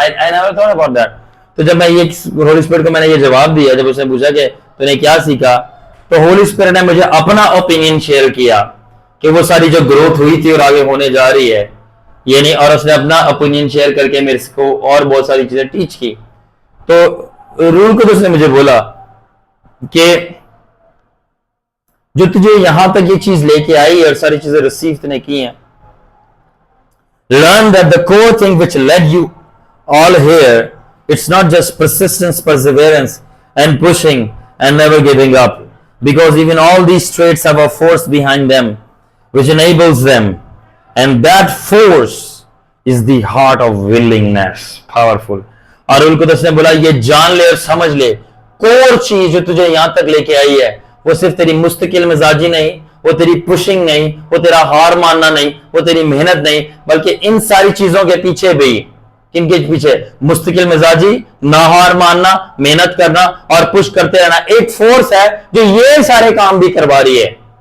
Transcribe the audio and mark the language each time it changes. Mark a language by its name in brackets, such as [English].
[English] I never thought about that. [Hindi] तो जब मैं ये होली स्पिरिट को मैंने ये जवाब दिया, जब उसने पूछा कि तूने क्या सीखा, तो होली स्पिरिट ने मुझे अपना ओपिनियन शेयर किया कि वो सारी जो ग्रोथ हुई थी और आगे होने जा रही है ये नहीं, और उसने अपना ओपिनियन शेयर करके मेरे को और बहुत सारी चीजें टीच की। तो रूल को तो उसने मुझे बोला कि जो तुझे यहां तक ये चीज लेके आई और सारी चीजें रिसीव तूने की हैं, [English] learn that the core thing which led you all here, it's not just persistence, perseverance and pushing and never giving up, because even all these traits have a force behind them which enables them, and that force is the heart of willingness. Powerful. [Hindi] और उनको तो उसने बोला ये जान ले और समझ ले, कोर चीज जो तुझे यहां तक लेके आई है वो सिर्फ तेरी मुस्तकिल मिजाजी नहीं, वो तेरी पुशिंग नहीं, वो तेरा हार मानना नहीं, वो तेरी मेहनत नहीं, बल्कि इन सारी चीजों के पीछे भी, किनके पीछे, मुस्तकिल मिजाजी, ना हार मानना, मेहनत करना और पुश करते रहना, एक फोर्स है जो ये सारे काम भी करवा रही है।